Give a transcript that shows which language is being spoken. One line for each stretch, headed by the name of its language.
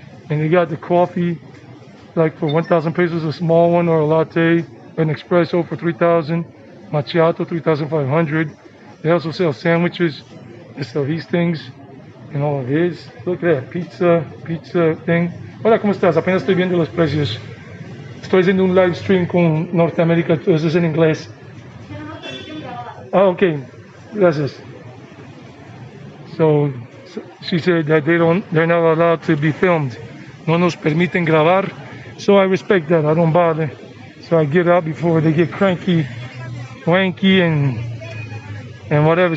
English: And you got the coffee, like for 1,000 pesos, a small one, or a latte, an espresso for 3,000, macchiato 3,500. They also sell sandwiches. They sell these things and all of his. Look at that, pizza thing.
Spanish: Hola, ¿cómo estás? Apenas estoy viendo los precios. Estoy haciendo un live stream con Norteamérica, entonces es en inglés. Oh, okay, gracias.
English: So she said that they're not allowed to be filmed.
Spanish: No nos permiten grabar.
English: So I respect that. I don't bother. So I get out before they get cranky, wanky, and whatever.